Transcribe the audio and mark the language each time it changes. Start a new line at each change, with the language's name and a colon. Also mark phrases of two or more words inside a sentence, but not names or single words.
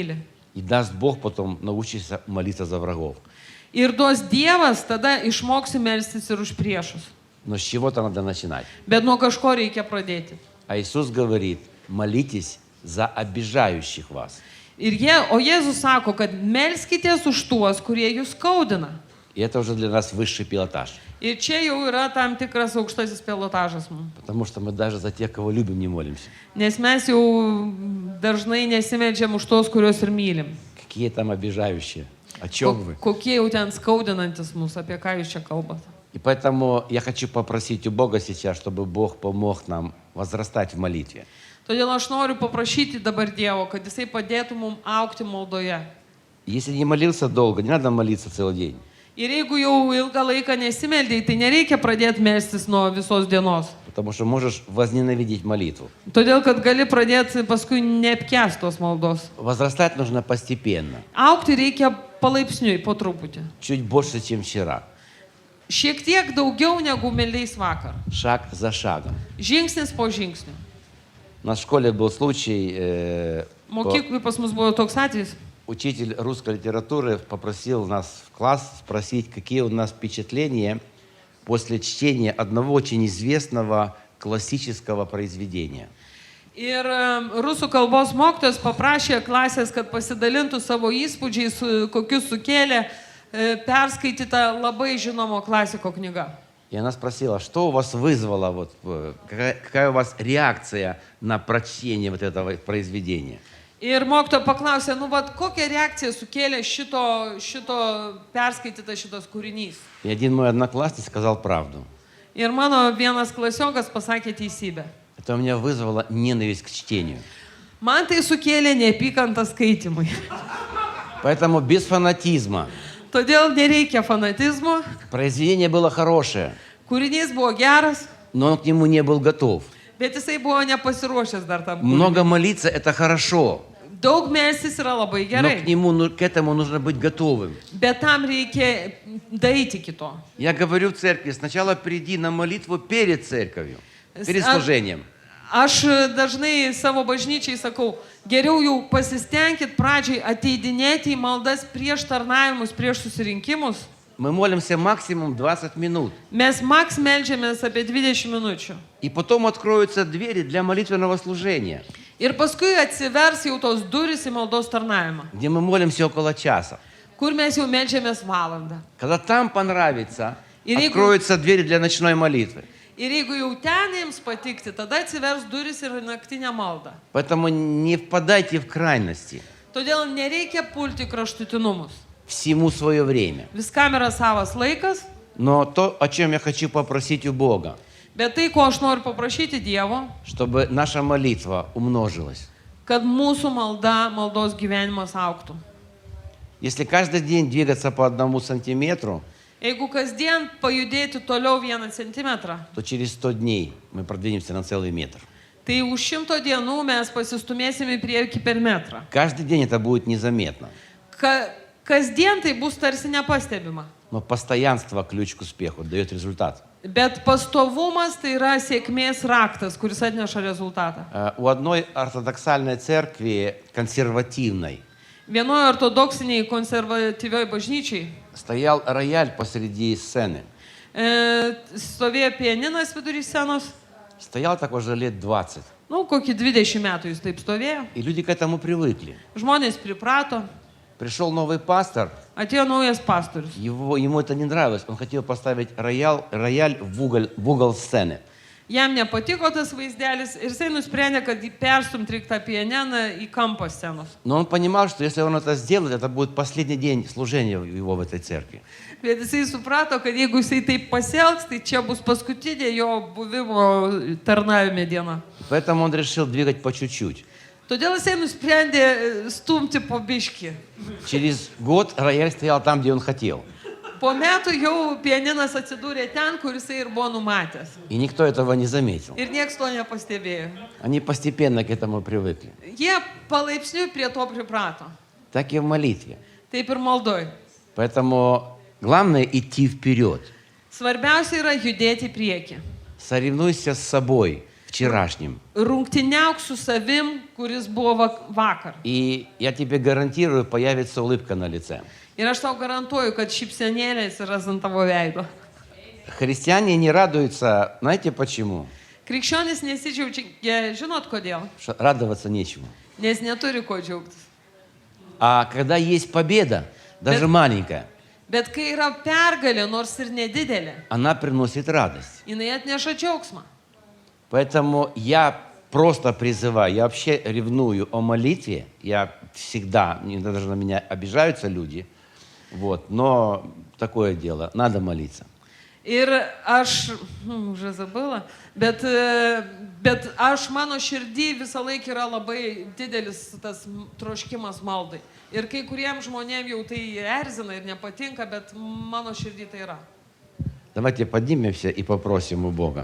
Russian: И даст Бог потом научиться молиться за врагов.
Lithuanian: Ir duos Dievas, tada išmoksi melstis ir už priešus.
Russian: Но с чего-то надо начинать.
Lithuanian: Bet nuo kažko reikia pradėti.
Russian: А Иисус говорит, молитесь за обижающих вас.
Lithuanian: O Jėzus sako, kad melskitės už tuos, kurie jūs skaudina.
Russian: И это уже для нас высший пилотаж.
Lithuanian: Ir čia jau yra tam tikras aukštasis pilotažas mums.
Russian: Потому что мы даже за тех, кого любим, не молимся.
Lithuanian: Nes mes jau dažnai nesimeldžiam už tos, kuriuos ir mylim.
Russian: Какие там обижающие? О чем вы?
Lithuanian: Kokie jau ten skaudinantis mus, apie ką jūs čia kalbate.
Russian: И поэтому я хочу попросить у Бога сейчас, чтобы Бог помог нам возрастать в молитве.
Lithuanian: Todėl aš noriu paprašyti dabar Dievo, kad Jisai padėtų mums aukti maldoje.
Russian: Если не молился долго, не надо молиться целый день.
Lithuanian: Ir jeigu jau ilgą laiką nesimeldėjai, tai nereikia pradėti melstis nuo visos dienos.
Russian: Потому что можешь возненавидеть молитву.
Lithuanian: Todėl, kad gali pradėti paskui neapkęsti tos maldos.
Russian: Возрастать нужно постепенно.
Lithuanian: Aukti reikia palaipsniui, po truputį.
Russian: Чуть больше, чем вчера.
Lithuanian: Šiek tiek daugiau negu meldėjais vakar.
Russian: Шаг за шагом.
Lithuanian: Žingsnis po žingsnio.
Russian: У нас в школе был случай,
Lithuanian: Mokyklai pas mus buvo toks atvejis.
Russian: учитель русской литературы попросил нас в класс спросить, какие у нас впечатления после чтения одного очень известного классического произведения.
Lithuanian: Ir rusų kalbos mokytojas paprašė klasės, kad pasidalintų savo įspūdžiais, kokius sukėlė perskaityta labai žinomo klasiko knyga.
Russian: И она спросила, что у вас вызвало, вот, какая у вас реакция на прочтение вот этого произведения.
Lithuanian: Ir mokytoja paklausė, kokią reakciją sukėlė šito perskaitytas šitas kūrinys.
Russian: И один мой одноклассник сказал правду.
Lithuanian: Ir mano vienas klasiokas pasakė teisybę.
Russian: Это у меня вызвало ненависть к чтению.
Lithuanian: Man tai sukėlė neapykantą skaitimui.
Russian: Поэтому без фанатизма.
Lithuanian: Todėl nereikia fanatizmo.
Russian: Произведение было хорошее,
Lithuanian: Kūrinys buvo geras,
Russian: но он к нему не был готов.
Lithuanian: bet jisai buvo nepasiruošęs dar tam.
Russian: Много молиться – это хорошо,
Lithuanian: Daug melstis yra labai
Russian: но
Lithuanian: gerai,
Russian: к этому нужно быть готовым.
Lithuanian: bet tam reikia daryti kito.
Russian: Я говорю церкви, сначала приди на молитву перед церковью, перед служением.
Lithuanian: Aš dažnai savo bažnyčiai sakau, geriau jau pasistengkit pradžiai ateidinėti į maldas prieš tarnavimus, prieš susirinkimus.
Russian: Мы молимся максимум 20 минут.
Lithuanian: Mes maks meldžiamės apie 20 minučių.
Russian: И потом откроются двери для молитвенного служения,
Lithuanian: Ir paskui atsivers jau tos durys į maldos tarnavimą,
Russian: где мы молимся около часа.
Lithuanian: kur mes jau meldžiamės valandą.
Russian: Когда там понравится, И регу- откроются двери для ночной молитвы.
Lithuanian: Ir jeigu jau ten jums patikti, tada atsivers durys ir naktinė malda.
Russian: Поэтому не впадайте в крайности.
Lithuanian: Todėl nereikia pulti kraštutinumus.
Russian: Всему свое время.
Lithuanian: Viskam yra savas laikas,
Russian: Но то, о чем я хочу попросить у Бога,
Lithuanian: bet tai, ko aš noriu paprašyti Dievo,
Russian: чтобы наша молитва умножилась.
Lithuanian: kad mūsų maldos gyvenimas auktų.
Russian: Если каждый день двигаться по 1 сантиметру,
Lithuanian: Jeigu kasdien pajudėti toliau 1 centimetrą,
Russian: то через 100 дней мы продвинемся на целый метр.
Lithuanian: tai už 100 dienų mes pasistumėsime į priekį per metrą.
Russian: Каждый день это будет незаметно.
Lithuanian: Kasdien tai bus tarsi nepastebima.
Russian: Но постоянство ключ к успеху дает результат.
Lithuanian: Bet pastovumas tai yra sėkmės raktas, kuris atneša rezultatą.
Russian: У одной ортодоксальной церкви, консервативной,
Lithuanian: Vienoje ortodoksiniai konservatyvioj bažnyčiai
Russian: стоял рояль посреди сцены.
Lithuanian: Stovėjo pianinas vidury scenos,
Russian: Стоял такой же лет 20.
Lithuanian: kokį 20 metų jis taip stovėjo.
Russian: И люди к этому привыкли.
Lithuanian: Žmonės priprato,
Russian: Пришел новый пастор,
Lithuanian: atėjo naujas pastorius.
Russian: ему это не нравилось. Он хотел поставить рояль в угол сцены.
Lithuanian: Jam nepatiko tas vaizdelis ir jisai nusprendė, kad jį perstumti reikia tą pianiną į kampą scenos.
Russian: Но он понимал, что если он это сделает, это будет последний день служения его в этой церкви.
Lithuanian: Bet jisai suprato, kad jeigu jisai taip pasielgs, tai čia bus paskutinė jo buvimo tarnavime diena.
Russian: Поэтому он решил двигать по чуть-чуть.
Lithuanian: Todėl jisai nusprendė stumti po biškį.
Russian: Через год рояль стоял там, где он хотел.
Lithuanian: Po metų jau pianinas atsidūrė ten, kur jisai ir buvo numatęs.
Russian: И никто этого не заметил.
Lithuanian: Ir nieks to nepastebėjo.
Russian: Они постепенно к этому привыкли.
Lithuanian: Jie palaipsniui prie to priprato.
Russian: Так и в молитве.
Lithuanian: Taip ir maldoj.
Russian: Поэтому главное идти вперед.
Lithuanian: Svarbiausia yra judėti į priekį.
Russian: Соревнуйся с собой вчерашним.
Lithuanian: Rungtyniauk su savim, kuris buvo vakar.
Russian: И я тебе гарантирую, появится улыбка на лице.
Lithuanian: Ir aš tau garantuoju, kad šypsenėlės yra ant tavo veido.
Russian: Христиане не радуются, знаете почему?
Lithuanian: Krikščionis nesidžiaugia, žinot kodėl?
Russian: Что радоваться нечему.
Lithuanian: Nes neturi ko džiaugtis.
Russian: А когда есть победа, даже маленькая,
Lithuanian: Bet kai yra pergalė, nors ir nedidelė,
Russian: она приносит радость.
Lithuanian: jinai atneša džiaugsmą.
Russian: Поэтому я просто призываю, я вообще ревную о молитве, я всегда, даже на меня обижаются люди, вот, но такое дело, надо молиться.
Lithuanian: Ir aš, už zabila, bet aš mano širdį visą laiką yra labai didelis tas troškimas maldai. Ir kai kuriems žmonėms jau tai erzina ir nepatinka, bet mano širdį tai yra.
Russian: Давайте поднимемся и попросим у Бога.